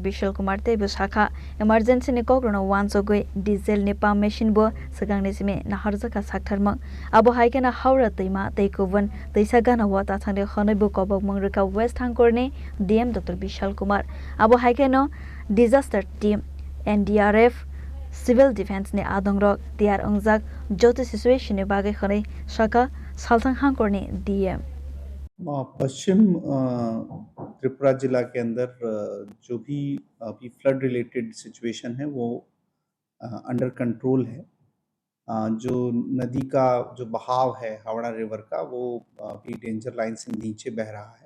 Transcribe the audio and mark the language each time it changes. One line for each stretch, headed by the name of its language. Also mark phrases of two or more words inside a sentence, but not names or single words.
Kok Borok: Vishal Kumar te busakha emergency ni kokrono wansogoi diesel ni
English: pump machine
Kok Borok: bo sakangni sime naharjaka saktharmo abo haikena haura teima teikovan teisagana wata thangde khonaibo kobok mangrika West Hangkorni DM Dr. Vishal Kumar abo haikeno
English: disaster team NDRF civil defense
Kok Borok: ni adongrok tiar ongjak jote situation ni bagai khonai saka salthang hangkorni DM
Hindi: पश्चिम त्रिपुरा जिला के अंदर जो भी अभी
English: flood related situation
Hindi: है वो
English: under control
Hindi: है। जो नदी का जो बहाव है हावड़ा रिवर का वो अभी
English: danger line
Hindi: से नीचे बह रहा है।